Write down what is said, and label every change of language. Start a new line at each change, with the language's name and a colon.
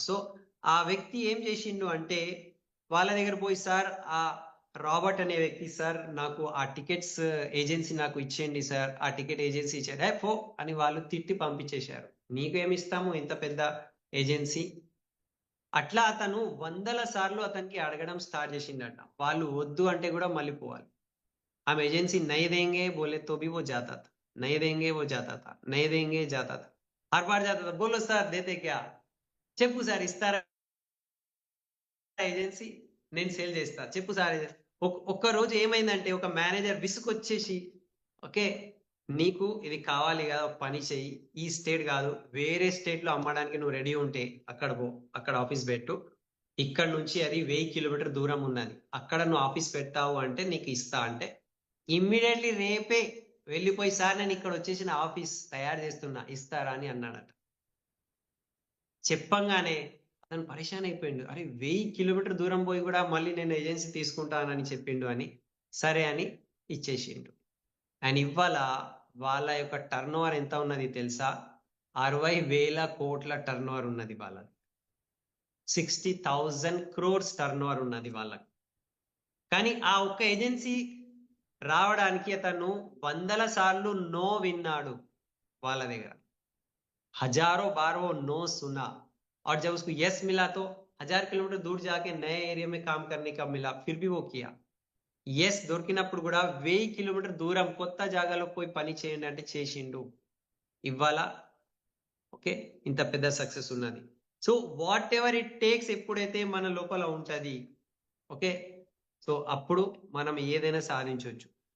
Telugu: So ఆ వ్యక్తి ఏం చేసిండు అంటే వాళ్ళ దగ్గర పోయి, సార్ ఆ రాబర్ట్ అనే వ్యక్తి, సార్ నాకు ఆ టికెట్స్ ఏజెన్సీ నాకు ఇచ్చేయండి సార్, ఆ టికెట్ ఏజెన్సీ ఇచ్చారు, పో అని వాళ్ళు తిట్టి పంపించేశారు. నీకేమి ఇస్తాము ఇంత పెద్ద ఏజెన్సీ. అట్లా అతను వందల సార్లు అతనికి అడగడం స్టార్ట్ చేసిండట. వాళ్ళు వద్దు అంటే కూడా మళ్ళీ పోవాలి.
Hindi: हम एजेंसी नहीं देंगे बोले तो भी वो जाता था, नहीं देंगे वो जाता था, नहीं देंगे जाता था, हर बार जाता था. बोलो सर देते क्या,
Telugu: చెప్పు సార్ ఇస్తారా ఏజెన్సీ, నేను సేల్ చేస్తా, చెప్పు సార్. ఒక్క రోజు ఏమైందంటే ఒక మేనేజర్ విసుకొచ్చేసి, ఓకే నీకు ఇది కావాలి కదా, ఒక పని చెయ్యి, ఈ స్టేట్ కాదు వేరే స్టేట్ లో అమ్మడానికి నువ్వు రెడీ ఉంటే అక్కడ పో, అక్కడ ఆఫీస్ పెట్టు, ఇక్కడ నుంచి అది 1000 కిలోమీటర్ దూరం ఉన్నది, అక్కడ నువ్వు ఆఫీస్ పెట్టావు అంటే నీకు ఇస్తా అంటే ఇమ్మీడియట్లీ రేపే వెళ్ళిపోయి, సార్ నేను ఇక్కడ వచ్చేసిన ఆఫీస్ తయారు చేస్తున్నా ఇస్తారా అని అన్నాడట. చెప్పంగానే అతను పరేషాన్ అయిపోయిండు. అరే 1000 కిలోమీటర్ దూరం పోయి కూడా మళ్ళీ నేను ఏజెన్సీ తీసుకుంటానని చెప్పిండు అని, సరే అని ఇచ్చేసిండు. అండ్ ఇవాళ వాళ్ళ యొక్క టర్న్ ఓవర్ ఎంత ఉన్నది తెలుసా? 60,000 కోట్ల టర్న్ ఓవర్ ఉన్నది వాళ్ళది. 60,000 crores టర్న్ ఓవర్ ఉన్నది వాళ్ళకి. కానీ ఆ ఒక్క ఏజెన్సీ రావడానికి అతను వందల సార్లు నో విన్నాడు వాళ్ళ దగ్గర.
Hindi: हजारों बार वो नो सुना, और जब उसको यस मिला तो 1000 किलोमीटर दूर जाके नए एरिया में काम करने का मिला, फिर भी वो किया.
Telugu: ఎస్ దొరికినప్పుడు కూడా 1000 కిలోమీటర్ దూరం కొత్త జాగాలో పోయి పని చేయండి అంటే చేసిండు. ఇవాళ ఓకే ఇంత పెద్ద సక్సెస్ ఉన్నది. So
English: whatever it takes
Telugu: ఎప్పుడైతే మన లోపల ఉంటది, ఓకే సో అప్పుడు మనం ఏదైనా సాధించవచ్చు.